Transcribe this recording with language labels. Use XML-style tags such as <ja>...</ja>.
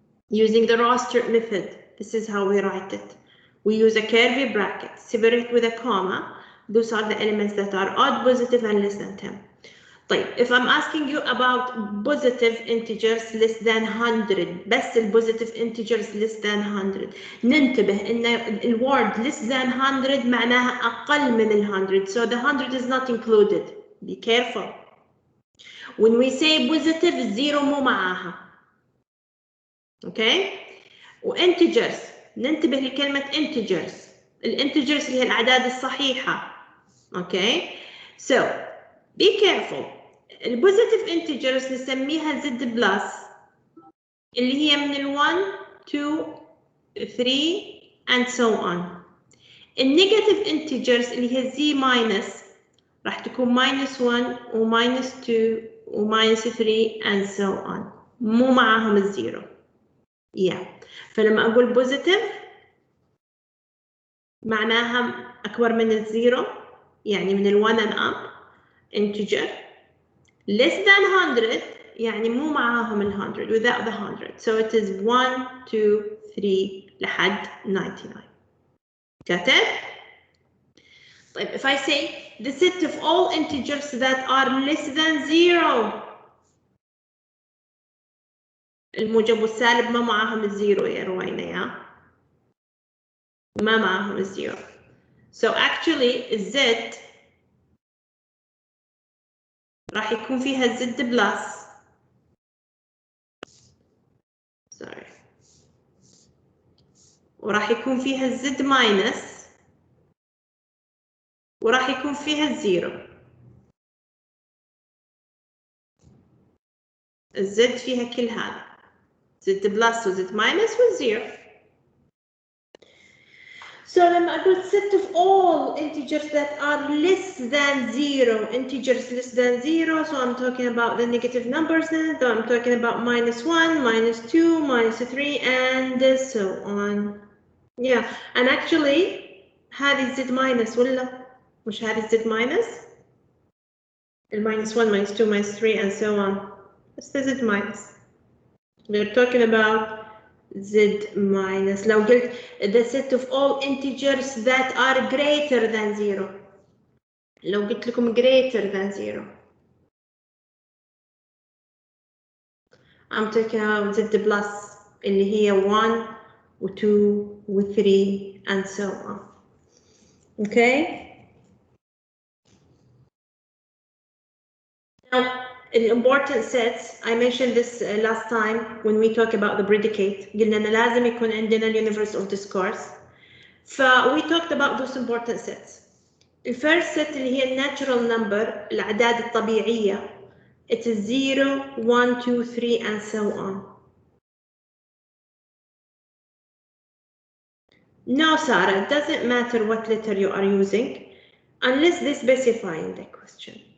<en>Using the roster method, this is how we write it. We use a curly bracket, separate with a comma. Those are the elements that are odd, positive, and less than 10. طيب if I'm asking you about positive integers less than 100</en> <ar>بس البوزيتيف</ar> <en>integers less than 100</en> <ar>ننتبه ان</ar> <en>الword less than 100</en> <ar>معناها اقل من</ar> <en>100 so the 100 is not included. Be careful. When we say positive</en> <ar>الزيرو مو معاها. اوكي وانتجرز ننتبه لكلمة integers. الانتجرز اللي هي الأعداد الصحيحة. اوكي</ar> <en>so be careful.</en> <ar>البوزيتيف integers نسميها z بلس اللي هي من ال 1 2 3</ar> <en>and so on.</en> <ar>النيجاتيف integers اللي هي z minus راح تكون minus 1 و minus 2 و minus 3</ar> <en>and so on.</en> <ar>مو معاهم الزيرو. فلما أقول بوزيتيف معناها أكبر من الزيرو يعني من ال 1 and up integer.</ar> <en>less than 100</en> <ar>يعني مو معاهم</ar> <en>ال 100 without the 100 so it is 1 2 3</en> <ar>لحد</ar> <en>99. Got it?</en> <ar>طيب</ar> <en>if I say the set of all integers that are less than 0</en> <ar>الموجب والسالب ما معاهم الزيرو يا روينا يا ما معاهم الزيرو</ar> <en>so actually</en> <ar>الزد راح يكون فيها الزد بلس</ar> <en>sorry</en> <ar>وراح يكون فيها الزد ماينس وراح يكون فيها الزيرو. الزد فيها كل هذا زد بلس وزد ماينس والزيرو.</ar> <en>So</en> <ar>لما أقول</ar> <en>set of all integers that are less than 0 integers less than 0 so I'm talking about the negative numbers then so I'm talking about minus 1 minus 2 minus 3 and so on. and actually هذه z minus</en> <ar>ولا مش هذه</ar> <en>z minus minus 1 minus 2 minus 3 and so on. It's the z minus. We're talking about z minus. لو قلت the set of all integers that are greater than 0</en> <ar>لو قلت لكم</ar> <en>greater than 0 I'm talking about z plus</en> <ar>اللي هي</ar> <en>1 و 2 و 3 and so on. Okay? Now, the important sets, I mentioned this last time when we talk about the predicate.</en> <ar>قلنا أن لازم يكون عندنا universe of discourse.</ar> <en>We talked about those important sets. The first set اللي هي natural number,</en> <ar>الأعداد الطبيعية.</ar> <en>It is 0, 1, 2, 3 and so on. No, Sarah, it doesn't matter what letter you are using unless they specify in the question.</en>